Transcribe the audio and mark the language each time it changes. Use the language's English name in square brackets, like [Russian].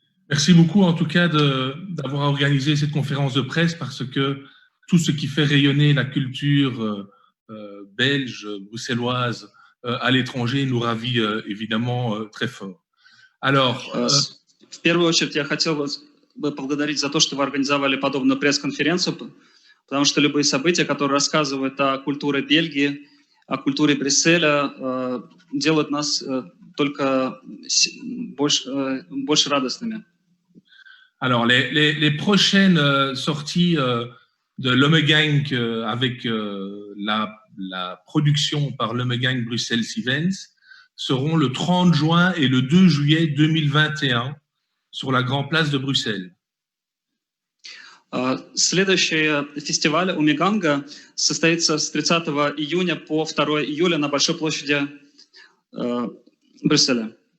[French] Merci beaucoup en tout cas d'avoir organisé cette conférence de presse parce que tout ce qui fait rayonner la culture belge, bruxelloise à l'étranger nous ravit évidemment très fort. Alors, [Russian] в первую очередь я хотел бы поблагодарить за то, что вы организовали подобную пресс-конференцию, потому что любые события, которые рассказывают о культуре Бельгии, о культуре Брюсселя, делают нас только больше радостными. [French] Alors, les prochaines sorties de l'Omegang avec la production par l'Omegang Bruxelles Events seront le 30 juin et le 2 juillet 2021 sur la Grande Place de Bruxelles. [Russian] Следующий фестиваль Омеганга состоится с 30 июня по 2 июля на Большой площади Брюсселя.